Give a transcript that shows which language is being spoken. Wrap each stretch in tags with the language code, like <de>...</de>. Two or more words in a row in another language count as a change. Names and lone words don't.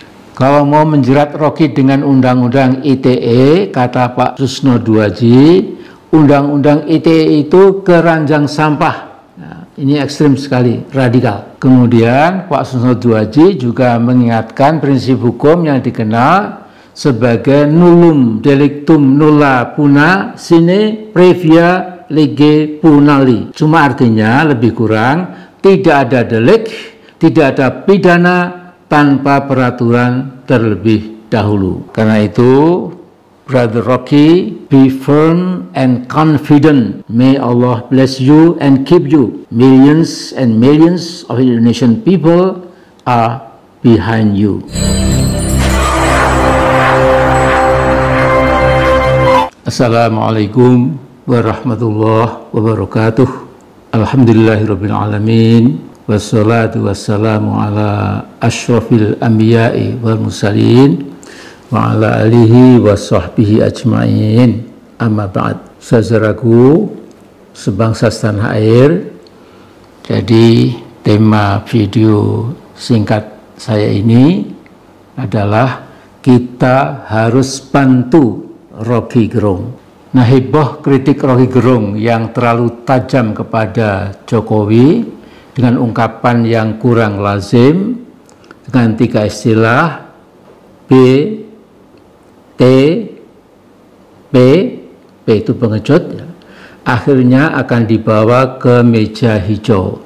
<id>Kalau mau menjerat Rocky dengan Undang-Undang ITE, kata Pak Susno Duaji, Undang-Undang ITE itu keranjang sampah. Nah, ini ekstrim sekali, radikal. Kemudian Pak Susno Duaji juga mengingatkan prinsip hukum yang dikenal sebagai</id> <la>nullum delictum nulla puna sine previa lege punali.</la> <id>Cuma artinya lebih kurang tidak ada delik, tidak ada pidana tanpa peraturan terlebih dahulu. Karena itu,</id> <en>Brother Rocky, be firm and confident. May Allah bless you and keep you. Millions and millions of Indonesian people are behind you.</en> <ar>السلام عليكم ورحمة الله وبركاته. الحمد لله رب العالمين. والصلاة والسلام على أشرف الأنبياء والمرسلين وعلى آله وصحبه أجمعين. أما بعد.</ar> <id>Saudaraku sebangsa setanah air, jadi tema video singkat saya ini adalah kita harus bantu Rocky Gerung. Nah, heboh kritik Rocky Gerung yang terlalu tajam kepada Jokowi dengan ungkapan yang kurang lazim dengan 3 istilah B, T, P itu pengecut, ya, akhirnya akan dibawa ke meja hijau.</id>